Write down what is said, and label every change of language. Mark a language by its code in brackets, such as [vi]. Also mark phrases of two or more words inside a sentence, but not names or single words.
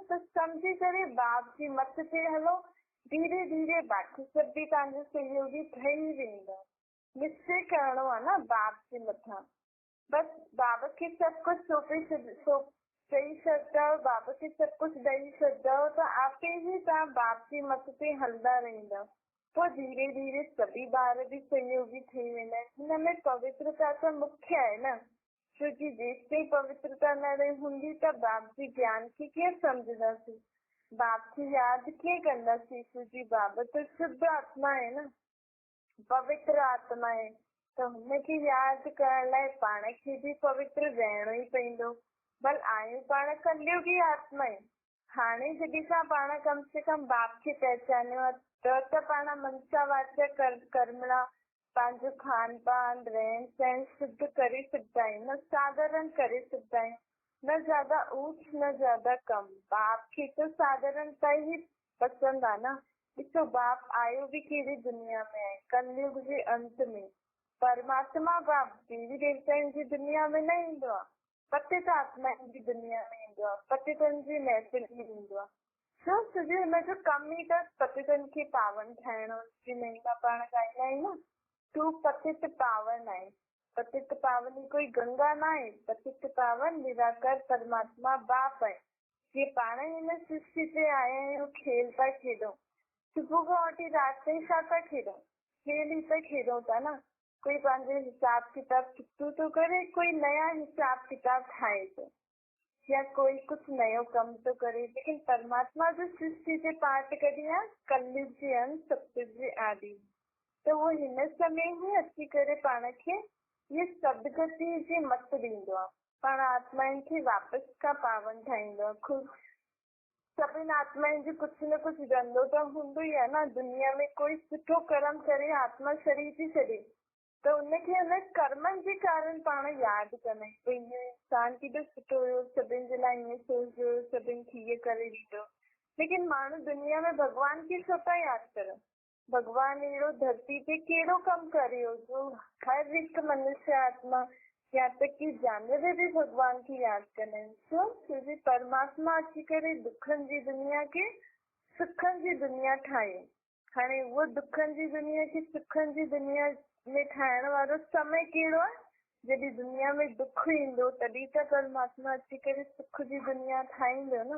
[sd] त सम्झी करे बाप जी मत ते हलो, धीरे धीरे बाक़ी सभु बि तव्हांजो सहयोगी ठही वेंदा। निश्चय करणो आहे न बाप जे मथां। बसि बाबा खे सभु कुझु चई छॾंदव, बाबा खे सभु कुझु ॾेई छॾंदव त आपे ई तव्हां बाप जी मत ते हलंदा रहंदव। पोइ धीरे धीरे सभी ॿार बि सहयोगी ठही वेंदा आहिनि। हिन में पवित्रता त मुख्य आहे न, छोकी जेसिताईं पवित्रता न हूंदी त बाप जी ज्ञान खे कीअं सम्झंदासीं, बाप खे यादि कीअं कंदासीं, छोकी बाबा त शुद्ध आत्मा आहे न, पवित्र आत्मा आहे। त हुनखे यादि करण लाइ पाण खे बि पवित्र रहणो ई पवंदो। भल आहियूं पाण कलयुगी आत्मा आहियूं। हाणे जॾहिं खां पाण कम से कम बाप खे पहचानियो आहे त पाण [sa] मनसा वाचा कर्मणा [sd] पंहिंजो खान पान रहन सहन शुद्ध करे सघंदा आहियूं न, साधारण करे सघंदा आहियूं, न ज्यादा ऊंच न ज्यादा कम। बाप खे त साधारणता ई पसंदि आहे न। ॾिसो बाप आयो बि कहिड़ी दुनिया में आहे, कलयुग जे अंत में। परमात्मा बाप देवी देवताउनि जी दुनिया में न ईंदो आहे, पतित आत्माउनि जी दुनिया में ईंदो आहे, पतितनि जी महफ़िल में ईंदो आहे। छो सॼो हुनजो कम ई त पतितनि खे पावन ठाहिणो। जी महिमा पाण ॻाईंदा आहियूं न, तू पतित पावन आहे। पतित पावन कोई गंगा न आहे, पतित पावन निराकार परमात्मा बाप आहे। जीअं पाण हिन सृष्टि ते आया आहियूं, खेल था खेॾूं, सुबुह खां वठी राति ताईं छा था खेॾूं? खेल ई त खेॾूं था न। कोई पंहिंजे हिसाब किताब कितो थो करे, कोई नया हिसाब किताब ठाहे थो, या कोई कुछ नयो कम तो करे। लेकिन परमात्मा जो सृष्टि जे पाठ कढी आहे कलयुग जे अंत सतयुग जे आदि। त वो हिन समय ही अची करे पाण खे ये सदगति जी मत ॾींदो आहे, पाण आत्माउनि खे वापसि खां पावन ठाहींदो आहे। ख़ुदि सभिनि आत्माउनि जो कुझु न कुझु धंधो त हूंदो ई आहे न। दुनिया में कोई सुठो कर्म करे आत्मा छॾी थी छॾे त उनखे हुन कर्मनि जे कारण पाण यादि कंदा आहियूं, भई इहो इंसान केॾो सुठो हुयो, सभिनि जे लाइ ईअं सोचियो, सभिनि खे इहे करे ॾिठो। लेकिन माण्हू दुनिया में भगवान खे छो था यादि कनि। भगवान अहिड़ो धरती ते कहिड़ो कमु करियो जो हर हिकु मनुष्य आत्मा या तक कि जानवर भी भगवान खे यादि कंदा आहिनि। छो परमात्मा अची करे दुखनि जी दुनिया खे सुखनि जी दुनिया ठाही। हाणे उहो दुखनि जी दुनिया खे सुखनि जी दुनिया में ठाहिण वारो समय कहिड़ो आहे? जॾहिं दुनिया में दुख ईंदो तॾहिं त परमात्मा अची करे सुख जी दुनिया ठाहींदो न।